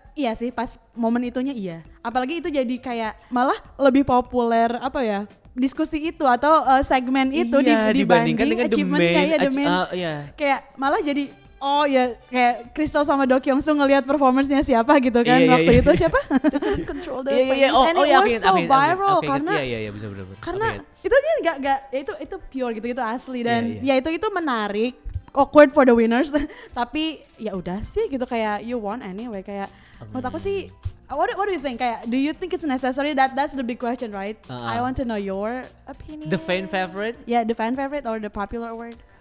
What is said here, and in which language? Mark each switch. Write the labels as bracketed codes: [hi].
[id] iya sih, pas momen itunya iya. Apalagi itu jadi kayak malah lebih populer diskusi itu atau segmen itu dibandingkan dengan achievement The Man. Kayak malah jadi kayak Crystal sama Do Kyung-suk ngelihat performance-nya siapa gitu kan waktu itu siapa? Control the Pain. [en] And it was so viral [id] karena benar. Karena itu dia enggak itu pure gitu asli, dan itu menarik. [en] Awkward for the winners [id] tapi ya udah sih gitu, kayak [en] you won anyway. [id] Kayak menurut aku sih, [en] what do you think? [id] Kayak [en] do you think it's necessary? That's the big question, right? I want to know your opinion. The fan favorite? Yeah, the fan favorite or the popular award?